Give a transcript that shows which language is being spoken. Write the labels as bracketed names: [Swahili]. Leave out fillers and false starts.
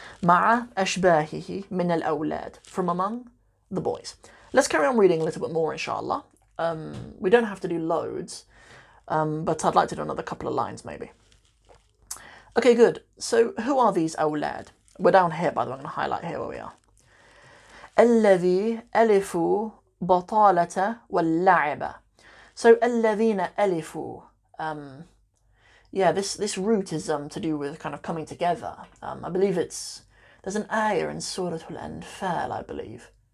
[Arabic] مع أشباهه من الأولاد, [English] from among the boys. Let's carry on reading a little bit more, inshallah. We don't have to do loads, but I'd like to do another couple of lines, maybe. Okay, good. So who are these أولاد? We're down here, by the way. I'm going to highlight here where we are. [Arabic] الذي ألفوا بطالة واللعب. So الذين ألفوا. [English] This root is to do with kind of coming together. I believe there's an ayah in Surah Al-Anfal, I believe.